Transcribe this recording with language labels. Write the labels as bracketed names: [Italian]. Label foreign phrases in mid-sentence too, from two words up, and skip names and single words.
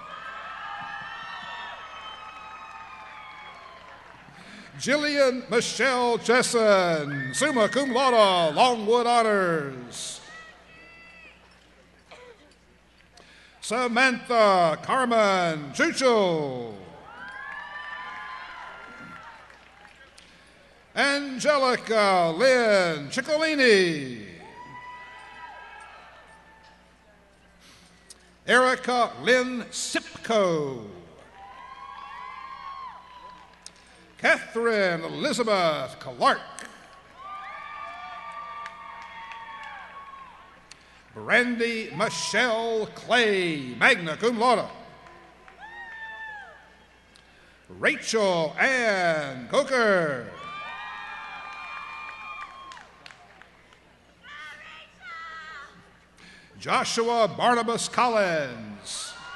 [English] Jillian Michelle Jessen, [Latin] summa cum laude, [English] Longwood honors. Samantha Carmen Chucho. Angelica Lynn Ciccolini. Erica Lynn Sipko. Catherine Elizabeth Clark. Brandy Michelle Clay, [Latin] magna cum laude. [English] Rachel Ann Coker. Joshua Barnabas Collins.